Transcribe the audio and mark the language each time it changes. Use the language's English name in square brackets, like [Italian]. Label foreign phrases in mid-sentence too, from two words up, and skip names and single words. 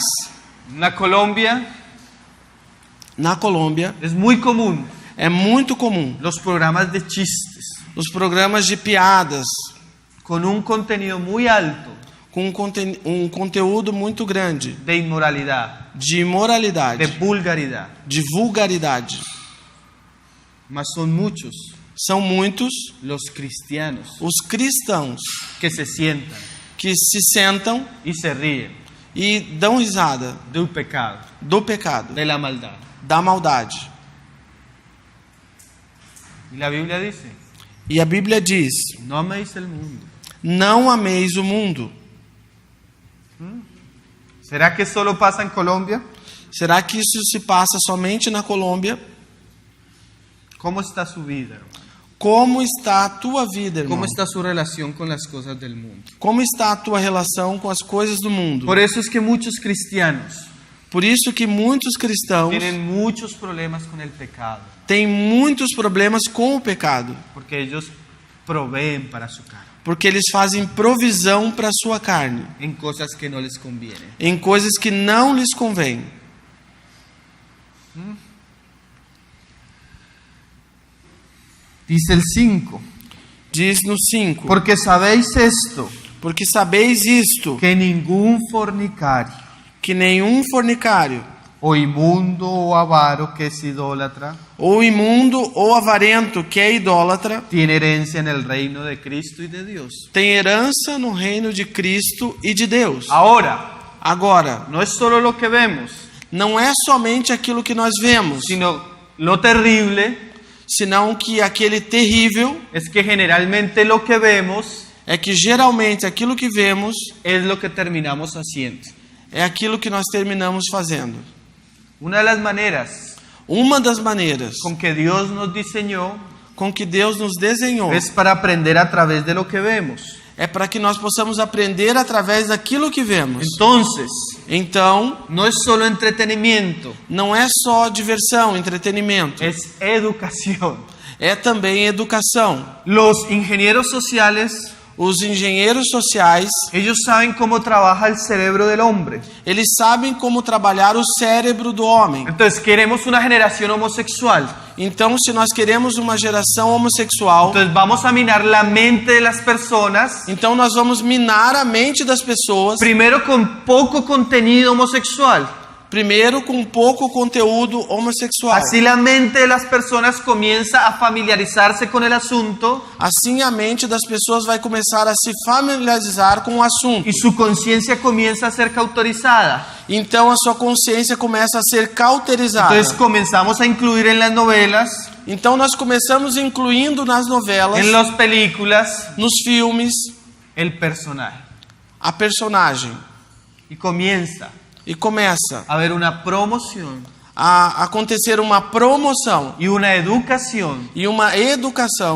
[Spanish] Na Colombia [Portuguese] Na Colômbia [Spanish] es muy común [Portuguese] é muito comum [Spanish] los programas de chistes [Portuguese] os programas de piadas [Spanish] con un contenido muy alto [Portuguese] com um conteúdo muito grande [Spanish] de inmoralidad, [Portuguese] de imoralidade, [Spanish] de vulgaridad. [Portuguese] de vulgaridade. [Spanish] Mas son muchos [Portuguese] São muitos [Spanish] los cristianos [Portuguese] os cristãos [Spanish] que se sientan [Portuguese] que se sentam [Spanish] y se ríen [Portuguese] e dão risada [Spanish] del pecado, [Portuguese] do pecado, [Spanish] de la maldad. [Portuguese] da maldade. [Spanish] Y la Biblia dice, [Portuguese] E a Bíblia diz: [Spanish] no améis el mundo. [Portuguese] não ameis o mundo. [Spanish] ¿Será que solo pasa en Colombia? [Portuguese] Será que isso se passa somente na Colômbia? [Spanish] ¿Cómo está su vida, hermano? [Portuguese] Como está a tua vida, irmão? [Spanish] ¿Cómo está su relación con las cosas del mundo? [Portuguese] Como está a tua relação com as coisas do mundo? [Spanish] Por eso es que muchos cristianos [Portuguese] Por isso que muitos cristãos [Spanish] tienen muchos problemas con el pecado, [Portuguese] têm muitos problemas com o pecado, [Spanish] porque ellos proveen para su carne, [Portuguese] porque eles fazem provisão para a sua carne, [Spanish] en cosas que no les convienen. [Portuguese] em coisas que não lhes convêm. [Spanish] Dice el 5, [Portuguese] Diz no 5: [Spanish] porque sabéis esto, [Portuguese] porque sabeis isto, [Spanish] que ningún fornicario, [Portuguese] que nenhum fornicário, [Spanish] o inmundo o avaro que es idólatra, [Portuguese] ou imundo, ou avarento, que é idólatra, [Spanish] tiene herencia en el reino de Cristo y de Dios. [Portuguese] tem herança no reino de Cristo e de Deus. [Spanish] Ahora, [Portuguese] Agora, [Spanish] no es solo lo que vemos, [Portuguese] não é somente aquilo que nós vemos, [Spanish] sino lo terrible [Portuguese] senão que aquele terrível [Spanish] es que generalmente lo que vemos [Portuguese] é que geralmente aquilo que vemos [Spanish] es lo que terminamos haciendo. [Portuguese] é aquilo que nós terminamos fazendo. [Spanish] Una de las maneras [Portuguese] Uma das maneiras [Spanish] con que Dios nos diseñó [Portuguese] com que Deus nos desenhou [Spanish] es para aprender a través de lo que vemos. [Portuguese] é para que nós possamos aprender através daquilo que vemos. [Spanish] Entonces, [Portuguese] Então, [Spanish] no es solo entretenimiento, [Portuguese] não é só diversão, entretenimento, [Spanish] es educación. [Portuguese] é também educação. [Spanish] Los ingenieros sociales, [Portuguese] Os engenheiros sociais, [Spanish] ellos saben cómo trabaja el cerebro del hombre. [Portuguese] eles sabem como trabalhar o cérebro do homem. [Spanish] Entonces, queremos una generación homosexual. [Portuguese] Então, se nós queremos uma geração homossexual, [Spanish] Entonces, vamos a minar la mente de las personas, [Portuguese] então nós vamos minar a mente das pessoas, [Spanish] primero con poco contenido homosexual. [Portuguese] primeiro com pouco conteúdo homossexual. [Spanish] Así la mente de las personas comienza a familiarizarse con el asunto [Portuguese] Assim a mente das pessoas vai começar a se familiarizar com o assunto. [Spanish] y su conciencia comienza a ser cauterizada. [Portuguese] Então a sua consciência começa a ser cauterizada. [Spanish] Entonces comenzamos a incluir en las novelas, [Portuguese] Então nós começamos incluindo nas novelas, [Spanish] en las películas, [Portuguese] nos filmes, [Spanish] el personaje. [Portuguese] a personagem. [Spanish] Y comienza [Portuguese] E começa [Spanish] a haber una promoción [Portuguese] a acontecer uma promoção [Spanish] y una educación [Portuguese] e uma educação